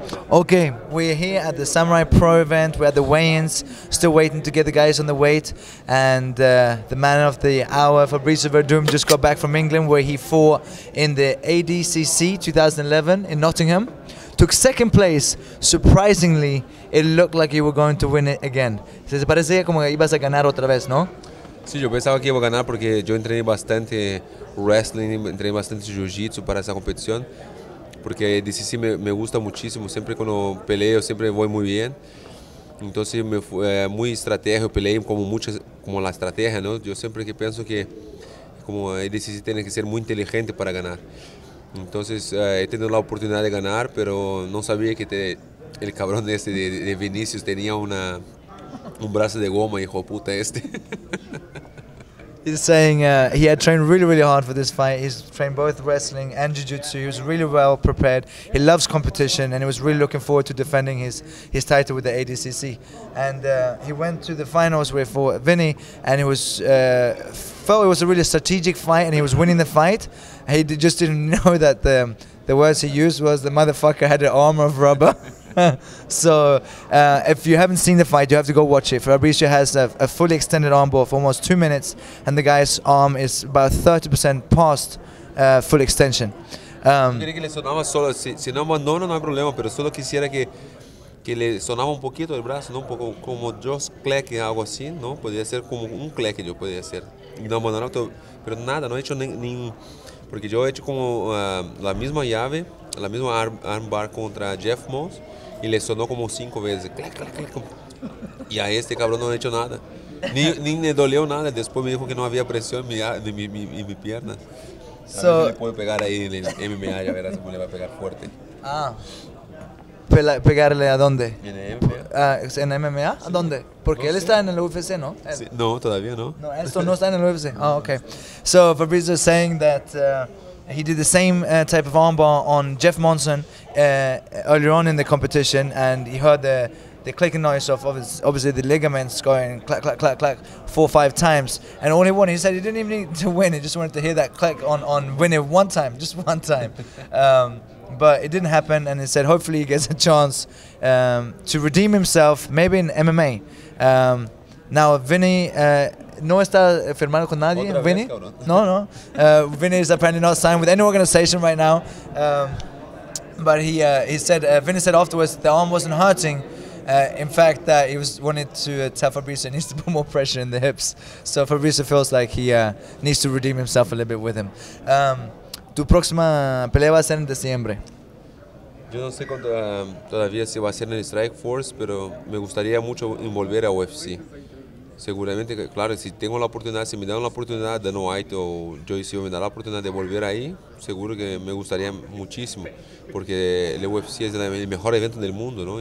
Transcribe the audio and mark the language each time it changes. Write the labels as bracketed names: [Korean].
[English] Okay, we're here at the Samurai Pro event. We're at the weigh-ins, still waiting to get the guys on the weight. And the man of the hour, Fabricio Werdum, just got back from England, where he fought in the ADCC 2011 in Nottingham. Took second place. Surprisingly, it looked like you were going to win it again. [Spanish] Se parecía como que ibas a ganar otra vez, ¿no? Sí, yo pensaba que iba a ganar porque yo entrené bastante wrestling, entrené bastante jiu-jitsu para esa competición. Porque ADCC me gusta muchísimo, siempre cuando peleo siempre voy muy bien. Entonces muy estratégico, peleé como la estrategia, ¿no? Yo siempre que pienso que como ADCC tiene que ser muy inteligente para ganar. Entonces he tenido la oportunidad de ganar, pero no sabía que el cabrón de Vinicius tenía un brazo de goma, hijo de puta este. [English] He's saying he had trained really hard for this fight. He's trained both wrestling and jiu-jitsu. He was really well prepared. He loves competition, and he was really looking forward to defending his title with the ADCC. And he went to the finals for Vinny, and he was felt it was a really strategic fight, and he was winning the fight. He just didn't know that the words he used was the motherfucker had an arm of rubber. So if you haven't seen the fight, you have to go watch it. Fabricio has a fully extended arm bar for almost 2 minutes, and the guy's arm is about 30% past full extension. [Spanish] Quería que le sonaba solo, si no abandono no hay problema, pero solo quisiera que le sonaba un poquito el brazo, ¿no? Un poco como [English] just clack, [Spanish] algo así, ¿no? Podría ser como un clack yo podría hacer. Y no abandonar, pero nada, no he hecho ni porque yo he hecho como la misma llave, la misma armbar contra Jeff Moss y le sonó como 5 veces. Clac, clac, clac. Y a este cabrón no he hecho nada. Ni me dolió nada. Después me dijo que no había presión en mi pierna. So, le puedo pegar ahí en el MMA, ya verás cómo le va a pegar fuerte. Ah. ¿Pegarle a dónde? En el MMA. ¿En MMA? ¿A dónde? Porque él está en el UFC, ¿no? Sí, no, todavía no. No, esto no está en el UFC. [English] Oh, okay. So Fabricio is saying that he did the same type of armbar on Jeff Monson earlier on in the competition, and he heard the clicking noise of obviously the ligaments going clack, clack, clack, clack 4 or 5 times. And all he wanted, he said he didn't even need to win, he just wanted to hear that click on winning one time, just one time. But it didn't happen, and he said hopefully he gets a chance to redeem himself, maybe in MMA. [Spanish] Now Vinny no está firmado con nadie. Vinny? No. [English] Vinny is apparently not signed with any organization right now. But he said Vinny said afterwards the arm wasn't hurting. In fact, that he wanted to tell Fabricio he needs to put more pressure in the hips. So Fabricio feels like he needs to redeem himself a little bit with him. [Spanish] Tu próxima pelea va a ser en diciembre. Yo no sé todavía si va a ser en el Strike Force, pero me gustaría mucho volver a UFC. Seguramente, claro, si tengo la oportunidad, si me dan la oportunidad, Dana White o Joyce me da la oportunidad de volver ahí, seguro que me gustaría muchísimo, porque el UFC es el mejor evento del mundo, ¿no?